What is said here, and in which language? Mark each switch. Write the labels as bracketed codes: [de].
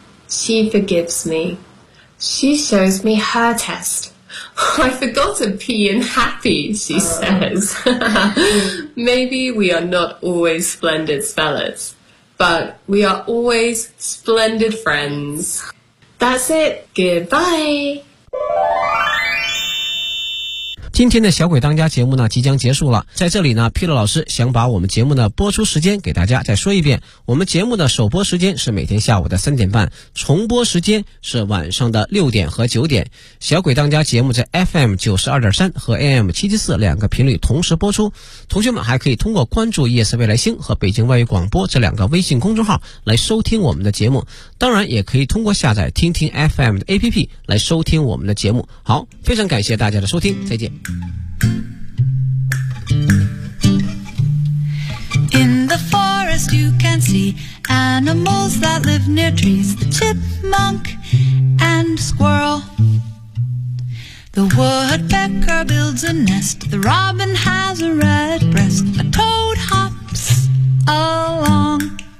[en] She forgives me. She shows me her test. I forgot to pee in happy, she says. Maybe we are not always splendid spellers, but we are always splendid friends. That's it. Goodbye. [zh] 今天的小鬼当家节目呢即将结束了，在这里呢 Peter 老师想把我们节目的播出时间给大家再说一遍，我们节目的首播时间是每天下午的3:30，重播时间是晚上的6:00和9:00。小鬼当家节目在 FM92.3 和 AM774 两个频率同时播出，同学们还可以通过关注夜色未来星和北京外语广播这两个微信公众号来收听我们的节目，当然也可以通过下载听听 FM 的 APP 来收听我们的节目。好，非常感谢大家的收听，再见。 [en] In the forest you can see animals that live near trees, the chipmunk and squirrel. The woodpecker builds a nest, the robin has a red breast, a toad hops along.